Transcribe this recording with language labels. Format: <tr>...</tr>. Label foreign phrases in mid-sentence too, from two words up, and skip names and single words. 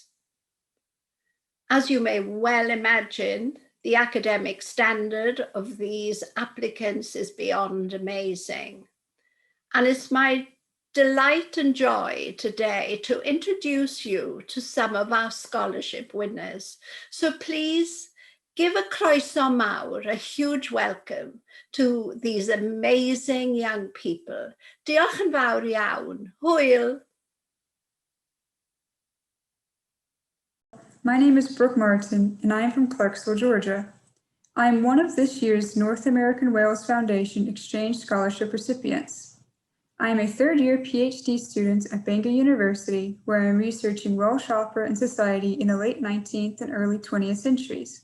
<en>As you may well imagine, the academic standard of these applicants is beyond amazing. And it's my delight and joy today to introduce you to some of our scholarship winners.</en> <cy>So please give a croeso mawr, a huge welcome to these amazing young people. Diolch yn fawr iawn. Hwyl.</cy> <en>My name is Brooke Martin, and I am from Clarksville, Georgia. I am one of this year's North American Wales Foundation Exchange Scholarship recipients. I am a third-year PhD student at Banquet University, where I am researching Welsh opera and society in the late 19th and early 20th centuries.</en>